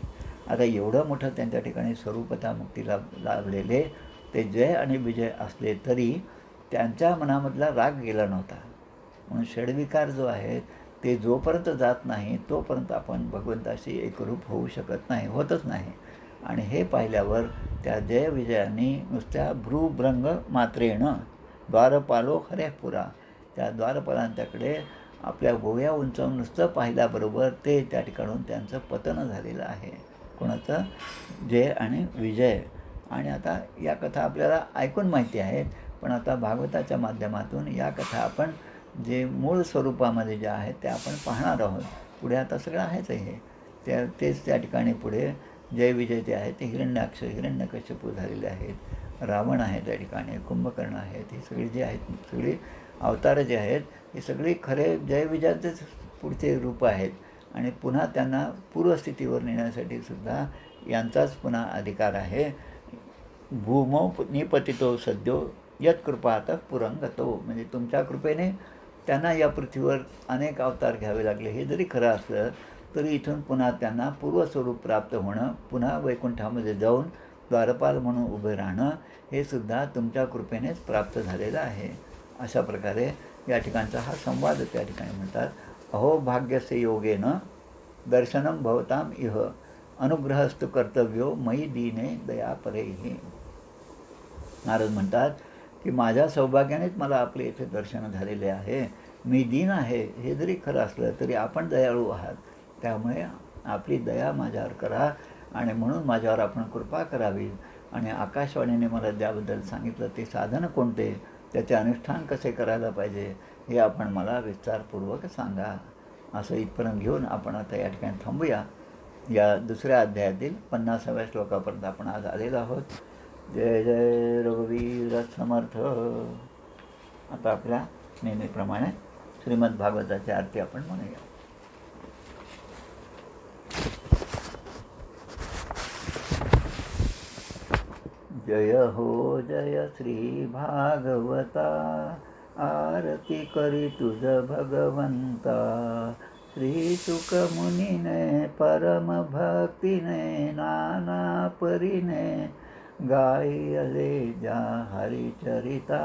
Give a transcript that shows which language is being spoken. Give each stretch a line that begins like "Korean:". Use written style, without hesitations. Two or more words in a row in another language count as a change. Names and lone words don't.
Marathi: आता एवढं मोठं त्यांच्या ठिकाणी स्वरूपता मुक्तीला लाभलेले ते जय आणि विजय असले तरी त्यांच्या मनामधला राग गेला नव्हता. म्हणून षड्विकार जो आहे ते जोपर्यंत जात नाही तोपर्यंत आपण भगवंताशी एकरूप होऊ शकत नाही, होतच नाही. आणि हे पाहिल्यावर त्या जय विजयांनी नुसत्या
Sanskrit: भ्रूभृंग मात्रेण द्वारपालो हरे पुरा,
Marathi: त्या द्वारपालांच्याकडे आपल्या गोव्या उंचावून नुसतं पाहिल्याबरोबर ते त्या ठिकाणून त्यांचं पतन झालेलं आहे. कोणाचं, जय आणि विजय. आणि आता या कथा आपल्याला ऐकून माहिती आहेत, पण आता भागवताच्या माध्यमातून या कथा आपण जे मूळ स्वरूपामध्ये ज्या आहेत त्या आपण पाहणार आहोत. पुढे आता सगळं आहेच हे तेच त्या ठिकाणी पुढे जय विजय ते आहेत ते हिरण्याक्ष हिरण्यकश्यपू झालेले आहेत, रावण आहे त्या ठिकाणी, कुंभकर्ण आहेत, ही सगळी जी आहेत सगळी अवतारं जे आहेत हे सगळी खरे जय विजयांचेच पुढचे रूप आहेत. आणि पुन्हा त्यांना पूर्वस्थितीवर नेण्यासाठी सुद्धा यांचाच पुन्हा अधिकार आहे.
Sanskrit: भूमो निपतितो सद्यो यत्कृपात पुरंगतो.
Marathi: म्हणजे तुमच्या कृपेने त्यांना या पृथ्वीवर अनेक अवतार घ्यावे लागले. हे जरी खरं असलं तरी इथून पुन्हा त्यांना पूर्वस्वरूप प्राप्त होणं, पुन्हा वैकुंठामध्ये जाऊन द्वारपाल म्हणून उभे राहणं, हे सुद्धा तुमच्या कृपेनेच प्राप्त झालेलं आहे. अशा प्रकारे या ठिकाणचा हा संवाद त्या ठिकाणी म्हणतात.
Sanskrit: अहो भाग्यसे योगेन दर्शनम भवताम इह अनुग्रहस्तु कर्तव्यो मयी दीने दयापरेहि.
Marathi: नारद म्हणतात की माझ्या सौभाग्यानेच मला आपले इथे दर्शन झालेले आहे. मी दीन आहे हे जरी खरं असलं तरी आपण दयाळू आहात, त्यामुळे आपली दया माझ्यावर करा आणि म्हणून माझ्यावर आपण कृपा करावी. आणि आकाशवाणीने मला त्याबद्दल सांगितलं ते साधन कोणते, त्याचे अनुष्ठान कसे करायला पाहिजे हे आपण मला विस्तारपूर्वक सांगा. असं इथपर्यंत घेऊन आपण आता या ठिकाणी थांबूया. या दुसऱ्या अध्यायातील 50व्या श्लोकापर्यंत आपण आज आलेलो आहोत. जय जय रघुवीर समर्थ. आता आपल्या नेहमीप्रमाणे श्रीमद भागवताची आरती आपण म्हणूया. जय हो जय श्री भागवता, आरती करी तुझ भगवंता. श्री सुख मुनीने परम भक्तीने नाना परीने गायले जा हरिचरिता.